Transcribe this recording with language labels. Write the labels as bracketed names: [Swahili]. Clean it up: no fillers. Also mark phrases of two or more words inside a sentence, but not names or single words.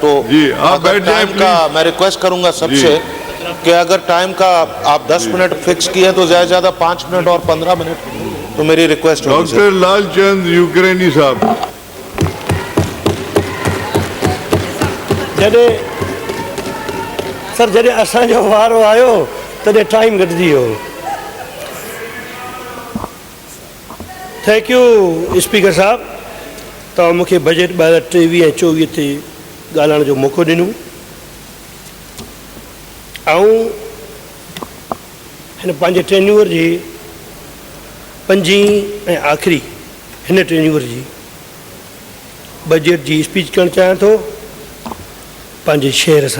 [Urdu] تو ٹائم کا میں ریکویسٹ کروں گا سب سے کہ اگر ٹائم کا آپ 10 منٹ فکس کیے تو زیادہ زیادہ 5 منٹ اور 15 منٹ, تو میری ریکویسٹ ہوگی. ڈاکٹر لال چند یوکرینی صاحب. [Sindhi] سر جڏहिं असांजो वारो आयो तॾहिं टाइम घटिजी वियो. [English] thank you speaker [Sindhi] साहब, तव्हां मूंखे बजट 2023-24 ते ॻाल्हाइण जो मौक़ो ॾिनो. ऐं हिन पंहिंजे टेन्यूअर जी 5वीं ऐं आख़िरी हिन टेन्यूअर जी बजट जी स्पीच करणु चाहियां थो पंहिंजे शेर सां.